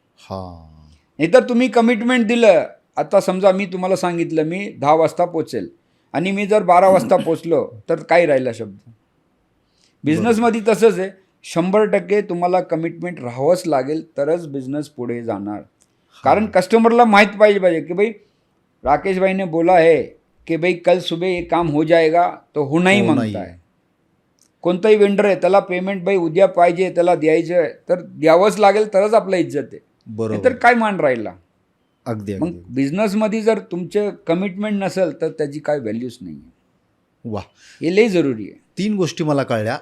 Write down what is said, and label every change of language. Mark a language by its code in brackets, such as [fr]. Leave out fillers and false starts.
[mr] नाहीतर तुम्ही कमिटमेंट दिलं, आता समजा मी तुम्हाला सांगितलं मी 10 वाजता पोचेल आणि मी जर 12 वाजता पोचलो तर काय राहिला शब्द. बिझनेसमध्ये तसंच आहे. 100% तुम्हाला कमिटमेंट राहावंच लागेल तरच बिझनेस पुढे जाणार. कारण कस्टमरला माहीत पाहिजे की [hi] भाई राकेश भाई ने बोला है कि भाई कल सुबह ये काम हो जाएगा, तो होना ही मागता है. [mr] कोणताही वेंडर आहे त्याला पेमेंट भाई उद्या पाहिजे, त्याला द्यायचं आहे तर द्यावंच लागेल, तरच आपला इज्जत आहे. तर काय मान राहिला. अगदी. मग बिझनेसमध्ये जर तुमचे कमिटमेंट नसेल तर त्याची काय व्हॅल्यूच नाही आहे. वा, हे लई जरुरी आहे. 3 गोष्टी मला कळल्या.